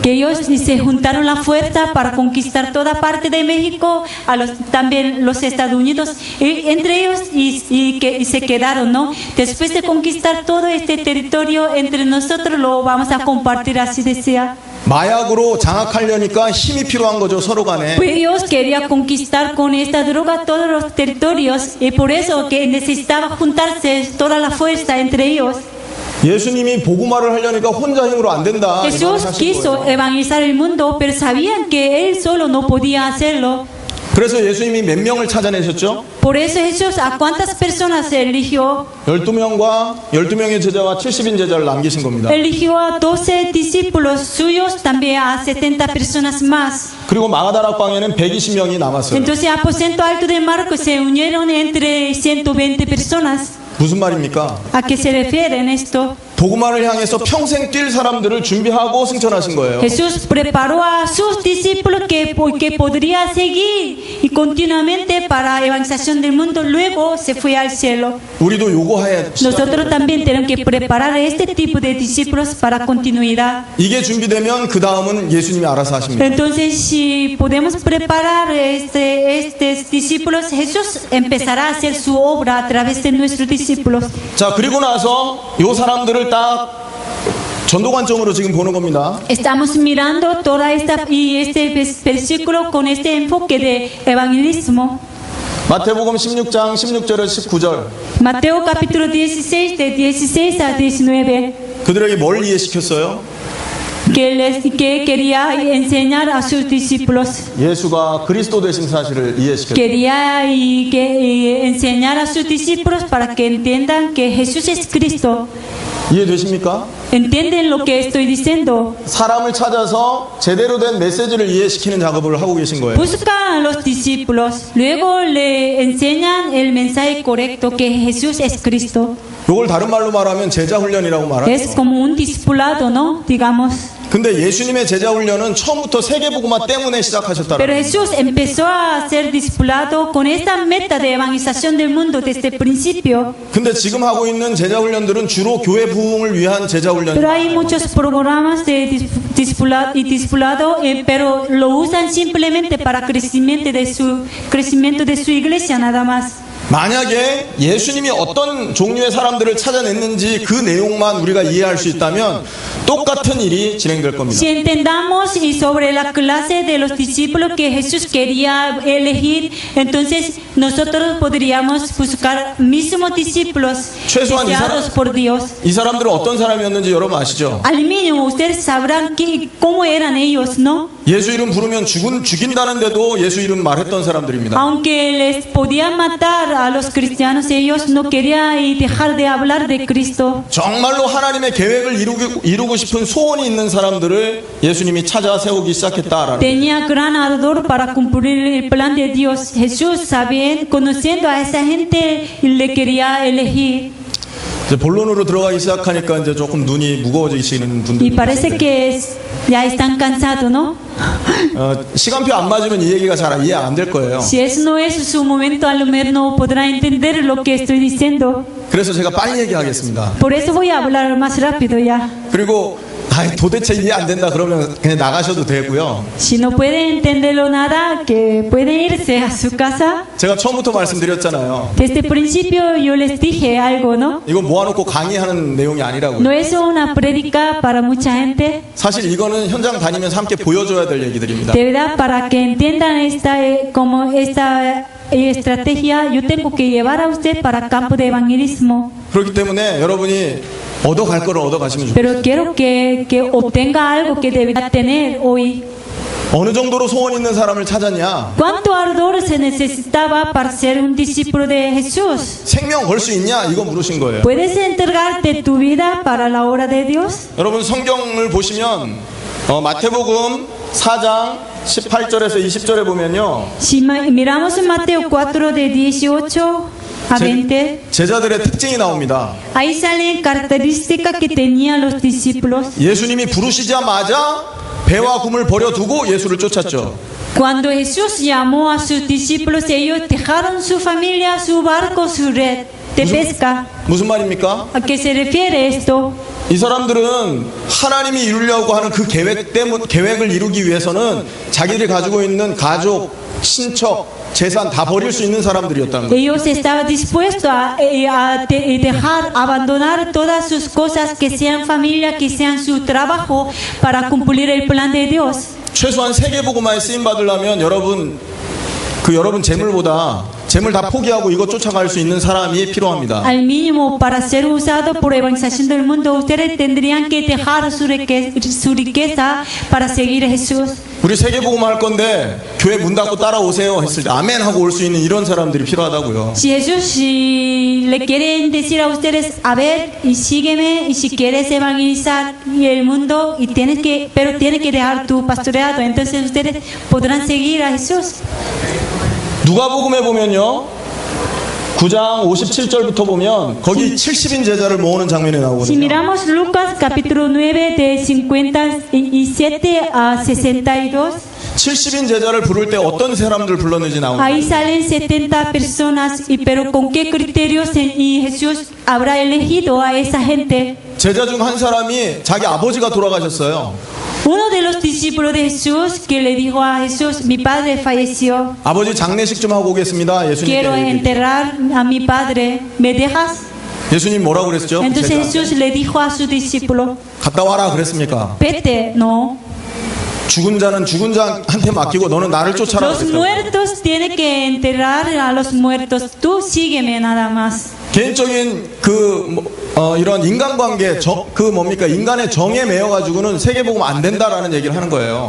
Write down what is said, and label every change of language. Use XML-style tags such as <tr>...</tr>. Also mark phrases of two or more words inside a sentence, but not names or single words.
<es>Que ellos se juntaron la fuerza para conquistar toda parte de México, también los Estados Unidos, entre ellos y se quedaron, ¿no? Después de conquistar todo este territorio, entre nosotros lo vamos a compartir, así decía.</es> <ko>마약으로 장악하려니까 힘이 필요한 거죠, 서로 간에.</ko> <es>Pues ellos querían conquistar con esta droga todos los territorios y por eso que necesitaba juntarse toda la fuerza entre ellos.</es> <ko>예수님이 복음화를 하려니까 혼자 힘으로 안 된다.</ko> <es>Jesús quiso evangelizar el mundo, pero sabían que él solo no podía hacerlo.</es> <ko>그래서 예수님이 몇 명을 찾아내셨죠?</ko> <es>Por eso Jesús a cuántas personas eligió.</es> <ko>12명의 제자와 70인 제자를 남기신 겁니다.</ko> <es>Eligió a 12 discípulos suyos, también a 70 personas más.</es> <ko>그리고 마가다락방에는 120명이 남았어요.</ko> <es>Entonces, aposento alto de Marcos se unieron entre 120 personas.</es> <ko>무슨 말입니까?</ko> <es>¿A qué se refieren esto?</es> <ko>복음화를 향해서 평생 뛸 사람들을 준비하고 승천하신 거예요.</ko> <es>Jesús preparó a sus discípulos que podría seguir y continuamente para la evangelización del mundo. Luego se fue al cielo.</es> <ko>우리도 요거 해야</ko> <es>Nosotros también tenemos que preparar a este tipo de discípulos para continuidad.</es> <ko>이게 준비되면 그 다음은 예수님이 알아서 하십니다.</ko> <es>Entonces, si podemos preparar estos discípulos, Jesús empezará a hacer su obra a través de nuestros discípulos.</es> <ko>자, 그리고 나서 요 사람들을 딱 전도 관점으로 지금 보는 겁니다.</ko> <es>Estamos mirando toda este versículo con este enfoque de evangelismo.</es> <ko>마태복음 16장 16절에 19절.</ko> <es>Mateo capítulo 16 de 16 a 19.</es> <ko>그들에게 뭘 이해시켰어요?</ko> <es>que quería enseñar a sus discípulos.</es> <ko>예수가 그리스도 되신 사실을 이해시켰어요.</ko> <es>Quería enseñar a sus discípulos para que entiendan que Jesús es Cristo.</es> <ko>이해되십니까?</ko> <es>¿Entienden lo que estoy diciendo?</es> <ko>사람을 찾아서 제대로 된 메시지를 이해시키는 작업을 하고 계신 거예요.</ko> <es>Buscan a los discípulos, luego le enseñan el mensaje correcto que Jesús es Cristo.</es> <ko>이걸 다른 말로 말하면 제자 훈련이라고</ko> <es>Es</es> <ko>말하죠.</ko> <es>como un discipulado, ¿no? Digamos.</es> <ko>근데 예수님의 제자 훈련은 처음부터 세계복음화 때문에 시작하셨다는</ko> <es>Pero</es> <ko>거예요.</ko> <es>Jesús empezó a ser discipulado con esta meta de evangelización del mundo desde el principio.</es> <ko>근데 지금 하고 있는 제자 훈련들은 주로 교회 부흥을 위한 제자 훈련.</ko> <es>Pero hay muchos programas de discipulado, pero lo usan simplemente para crecimiento de su iglesia nada más.</es> <ko>만약에 예수님이 어떤 종류의 사람들을 찾아냈는지 그 내용만 우리가 이해할 수 있다면 똑같은 일이 진행될 겁니다.</ko> <es>Si entendamos y sobre la clase de los discípulos que Jesús quería elegir, entonces nosotros podríamos buscar mismos discípulos</es> <ko>최소한</ko> <es>deseados por Dios.</es> <ko>이 사람들은 어떤 사람이었는지 여러분 아시죠?</ko> <es>Al mínimo ustedes sabrán cómo eran ellos, ¿no?</es> <ko>예수 이름 부르면 죽인다는데도 예수 이름 말했던 사람들입니다.</ko> <es>Aunque les podían matar a los cristianos, ellos no querían dejar de hablar de Cristo.</es> <ko>정말로 하나님의 계획을 이루고 싶은 소원이 있는 사람들을 예수님이 찾아 세우기 시작했다라는.</ko> <es>Tenía gran ardor para cumplir el plan de Dios. Jesús, conociendo a esa gente, le quería elegir.</es> <ko>이제 본론으로 들어가기 시작하니까 이제 조금 눈이 무거워지시는 분들.</ko> <es>Y parece que ya están cansados, ¿no?</es> <ko>시간표 안 맞으면 이 얘기가 잘 이해 안 될 거예요.</ko> <es>Si ese no es su momento, a lo mejor no podrá entender lo que estoy diciendo.</es> <ko>그래서 제가 빨리 얘기하겠습니다.</ko> <es>Por eso voy a hablar más rápido ya.</es> <ko>그리고 도대체 이해 안 된다 그러면 그냥 나가셔도 되고요.</ko> <es>Si no puede entenderlo nada, que puede irse a su casa.</es> <ko>제가 처음부터 말씀드렸잖아요.</ko> <es>Desde el principio yo les dije algo, ¿no?</es> <ko>이거 모아놓고 강의하는 내용이 아니라고요.</ko> <es>No es una prédica para mucha gente.</es> <ko>사실 이거는 현장 다니면서 함께 보여줘야 될 얘기들입니다.</ko> <es>De verdad, para que entiendan esta estrategia, yo tengo que llevar a usted para campo de evangelismo.</es> <ko>그렇기 때문에 여러분이 얻어갈 거를 얻어가시면 좋겠어요.</ko> <es>Pero quiero que obtenga algo que debería tener hoy.</es> <ko>어느 정도로 소원 있는 사람을 찾았냐?</ko> <es>¿Cuánto ardor se necesitaba para ser un discípulo de Jesús?</es> <ko>생명 걸 수 있냐? 이거 물으신 거예요.</ko> <es>¿Puedes entregarte tu vida para la obra de Dios?</es> <ko>여러분 성경을 보시면 마태복음 4장 18절에서 20절에 보면요.</ko> <es>Si miramos en Mateo 4 de 18 a 20,</es> <ko>제자들의 특징이 나옵니다.</ko> <es>ahí salen características que tenían los discípulos.</es> <ko>예수님이 부르시자마자 배와 굼을 버려두고 예수를 쫓았죠.</ko> <es>Cuando Jesús llamó a sus discípulos, ellos dejaron su familia, su barco, su red de pesca.</es> <ko>무슨 말입니까?</ko> <es>¿A qué se refiere esto?</es> <ko>이 사람들은 하나님이 이루려고 하는 그 계획을 이루기 위해서는 자기들이 가지고 있는 가족, 친척, 재산 다 버릴 수 있는 사람들이었다는 거예요.</ko> <es>Ellos estaban dispuestos a abandonar todas sus cosas, que sean familia, que sean su trabajo, para cumplir el plan de Dios.</es> <ko>최소한 세계복음화에 쓰임 받으려면 여러분 재물보다 재물 다 포기하고 이거 쫓아갈 수 있는 사람이 필요합니다.</ko> <es>Al mínimo, para ser usado por evangelización del mundo, ustedes tendrían que dejar su riqueza para seguir a Jesús.</es> <ko>우리 세계복음화 할 건데 교회 문 닫고 따라오세요 했을 때 아멘 하고 올 수 있는 이런 사람들이 필요하다고요.</ko> <es>Si Jesús le quieren decir a ustedes, a ver, y sígueme, y si quieres evangelizar el mundo, pero tienes que dejar tu pastoreado, entonces ustedes podrán seguir a Jesús.</es> <ko>누가복음에 보면요. 9장 57절부터 보면 거기 70인 제자를 모으는 장면이</ko> <es>Si</es> <ko>나오거든요.</ko> <es>miramos Lucas capítulo 9 de 57 a 62,</es> <ko>70인 제자를 부를 때 어떤 사람들 불렀는지 나옵니다.</ko> <es>ahí salen 70 personas, pero ¿con qué criterios y Jesús habrá elegido a esa gente?</es> <ko>제자 중 한 사람이 자기 아버지가 돌아가셨어요.</ko> <es>Uno de los discípulos de Jesús que le dijo a Jesús, mi padre falleció,</es> <ko>아버지 장례식 좀 하고 오겠습니다.</ko> <es>quiero</es> <ko>예수님께.</ko> <es>enterrar a mi padre, ¿me dejas?</es> <ko>예수님 뭐라고 그랬죠?</ko> <es>Entonces</es> <ko>제자.</ko> <es>Jesús le dijo a su discípulo,</es> <ko>갔다 와라 그랬습니까?</ko> <es>vete, no.</es> <ko>죽은 자는 죽은 자한테 맡기고 너는 나를 쫓아라</ko> <es>Los</es> <ko>그랬어요.</ko> <es>muertos tienen que enterrar a los muertos, tú sígueme nada más.</es> <ko>개인적인 이런 인간관계, 뭡니까? 인간의 정에 매여가지고는 세계복음 안 된다라는 얘기를 하는 거예요.</ko>